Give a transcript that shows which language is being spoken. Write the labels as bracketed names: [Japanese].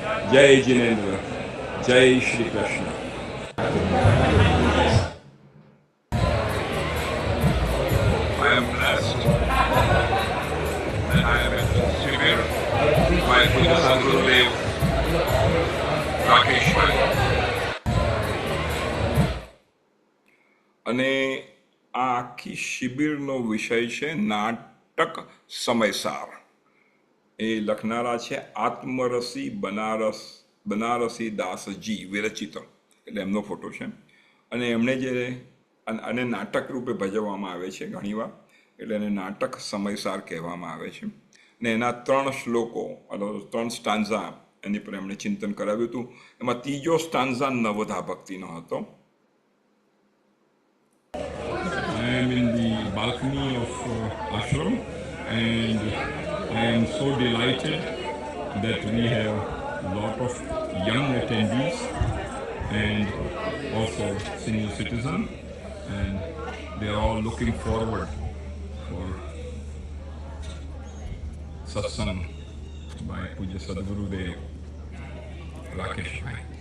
[Hindi] Jai Jinendra, Jai Shri Krishna. [English] I am blessed that I am at Shibir by Pujya Sadhguru Dev Rakesh Bhai. [Gujarati] અને આ આખી શિબિરનો વિષય છે નાટક સમયસાર. એ લખનારા છે આત્મરસી બનારસી દાસજી વિરચિત, એટલે એમનો ફોટો છે. અને એમણે જે અને નાટક રૂપે ભજવવામાં આવે છે ઘણીવાર, એટલે એને નાટક સમયસાર કહેવામાં આવે છે. અને એના 3 શ્લોકો, 3 સ્ટાન્ઝા એની પર એમણે ચિંતન કરાવ્યું હતું. એમાં ત્રીજો સ્ટાન્ઝા નવધા ભક્તિનો હતો. [English] I am in the balcony of ashram, and I am so delighted that we have a lot of young attendees and also senior citizens, and they are all looking forward for satsang by Pujya Sadhguru Dev Rakesh Bhai.